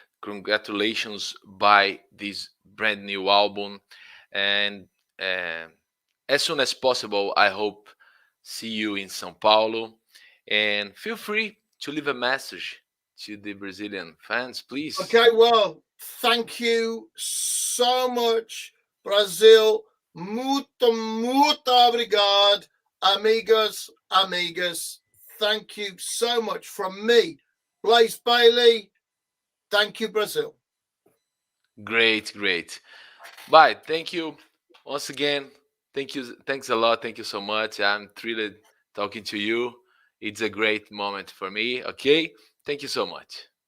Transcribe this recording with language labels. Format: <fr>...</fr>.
<en>Congratulations by this brand new album, and uh, as soon as possible, I hope see you in São Paulo. And feel free to leave a message to the Brazilian fans, please. Okay, well, thank you so much, Brazil.</en> <pt>Muito, muito obrigado, amigos, amigas.</pt> <en>Thank you so much from me, Blaze Bayley. Thank you, Brazil. Great, great. Bye. Thank you once again. Thank you. Thanks a lot. Thank you so much. I'm thrilled talking to you. It's a great moment for me. Okay. Thank you so much.</en>